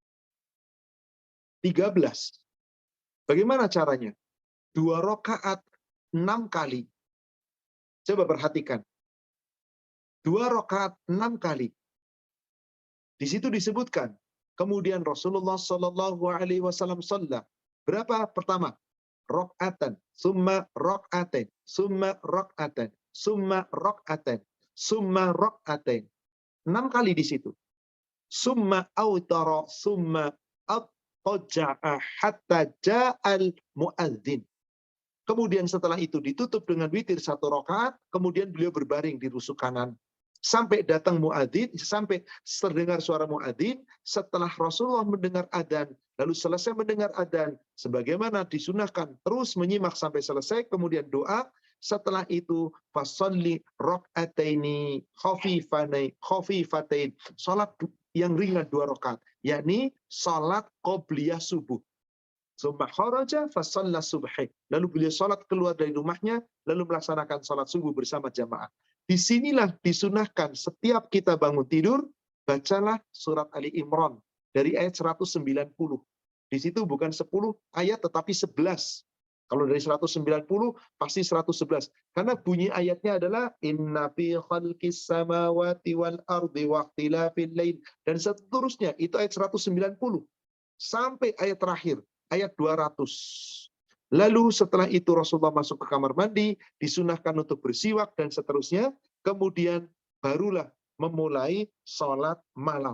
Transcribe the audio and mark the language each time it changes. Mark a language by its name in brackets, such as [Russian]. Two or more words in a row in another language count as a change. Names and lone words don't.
[Indonesian] 13. Bagaimana caranya? 2 rakaat 6 kali. Coba perhatikan. 2 rakaat 6 kali. Di situ disebutkan. Kemudian Rasulullah SAW sholat. Berapa pertama? [Arabic] ركعتان، ثم ركعتين، ثم ركعتين، ثم ركعتين، ثم ركعتين. [Indonesian] 6 kali di situ. [Arabic] ثم أوتر، ثم اضطجع حتى جاء المؤذن. [Indonesian] Kemudian setelah itu ditutup dengan witir 1 rakaat, kemudian beliau berbaring di rusuk kanan. Sampai datang muadzin, sampai terdengar suara muadzin, setelah Rasulullah mendengar adzan, lalu selesai mendengar adzan, sebagaimana disunahkan, terus menyimak sampai selesai, kemudian doa, setelah itu [Arabic] فصلى ركعتين خفيفتين, [Indonesian] salat yang ringan 2 rakaat, yakni salat qobliyah subuh. [Arabic] ثم خرج فصلى الصبح. [Indonesian] Lalu beliau salat keluar dari rumahnya, lalu melaksanakan salat subuh bersama jamaah. Disinilah disunahkan setiap kita bangun tidur, bacalah surat Ali Imran dari ayat 190. Di situ bukan 10 ayat tetapi 11. Kalau dari 190 pasti 111. Karena bunyi ayatnya adalah [Arabic] إن في خلق السماوات والأرض واختلاف الليل, [Indonesian] dan seterusnya. Itu ayat 190 sampai ayat terakhir, ayat 200. Lalu setelah itu Rasulullah masuk ke kamar mandi, disunahkan untuk bersiwak dan seterusnya. Kemudian barulah memulai sholat malam.